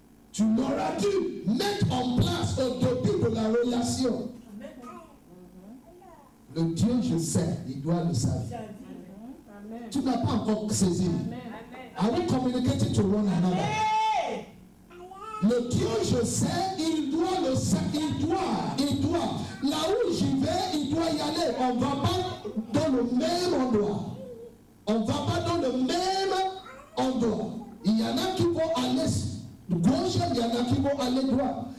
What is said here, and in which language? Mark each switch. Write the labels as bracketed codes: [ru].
[fr] Tu l'auras dû mettre en place au début de la relation. Le Dieu, je sais, il doit le savoir. Tu n'as pas encore saisi. [en] Are we communicating to one another? [fr] Le Dieu, je sais, il doit le savoir. Il doit. Là où j'y vais, il doit y aller. On ne va pas dans le même endroit. On ne va pas dans le même endroit. Il y en a qui vont aller gauche, il y en a qui vont aller droit.